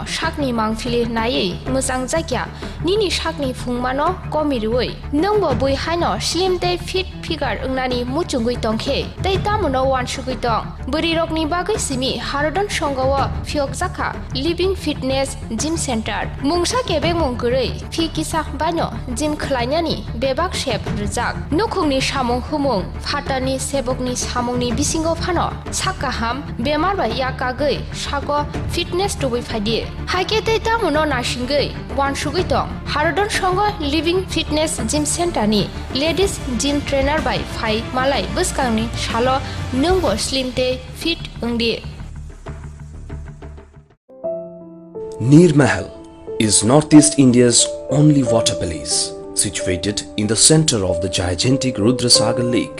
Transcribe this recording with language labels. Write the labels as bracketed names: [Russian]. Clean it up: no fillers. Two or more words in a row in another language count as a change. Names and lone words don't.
[Kok Borok] shakni mangfili nai musang jagya nini shakni phungmano komirui nongbo bui haino slim day [English] fit figure [Kok Borok] ungnani muchungui tongkhe tei tamuno wan shugui tong buri rokni bagai simi harodon songawa phiok jaka living fitness gym center mungsa kebe mungkurei phi kisa bano gym khlainani bebak shep rijak nukhungni samung humung phatani sebokni samungni bisingo phano sakaham bemar ba yakagei sago fitness tubui phadi haike tei tamuno nasingei wan shugui tong harodon songo living fitness gym center ni [English] ladies gym trainer [Kok Borok] by Phai Malai Buskangni Shalo Nungbo Slim Day Fit Ungdi. [English] Neer Mahal is Northeast India's only water palace, situated in the center of the gigantic Rudrasagar Lake.